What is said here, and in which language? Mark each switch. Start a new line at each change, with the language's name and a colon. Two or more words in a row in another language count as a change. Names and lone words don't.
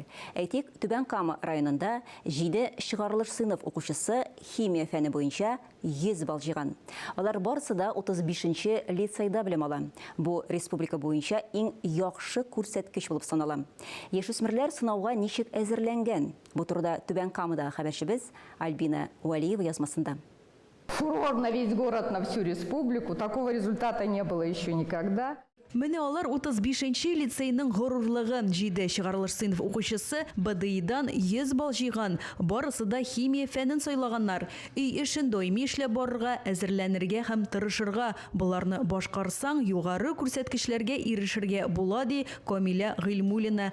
Tatar: Әйтик, Түбән Кама районында 7 чыгарылыш сыйныф укучысы химия фәне буенча 100 балл җыйган. Алар барысы да 35-нче лицейда белем ала. Бу республика буенча иң яхшы күрсәткеч булып санала. Яшүсмерләр сынауга ничек әзерләнгән? Бу турыда Түбән Камада хәбәрчебез Альбина Уалиева язмасында.
Russian: Фурор на весь город, на всю республику. Такого результата не было еще никогда.
Tatar: Менә алар 35-нче лицейның горурлыгы. 7 чыгарылыш сыйныф укучысы БДИдан 100 балл җыйган. Барысы да химия фәнен сайлаганнар. Өй эшен даими эшләп барырга, әзерләнергә һәм тырышырга. Буларны башкарсаң, югары күрсәткечләргә ирешергә була, ди Камиля Гыйльмуллина.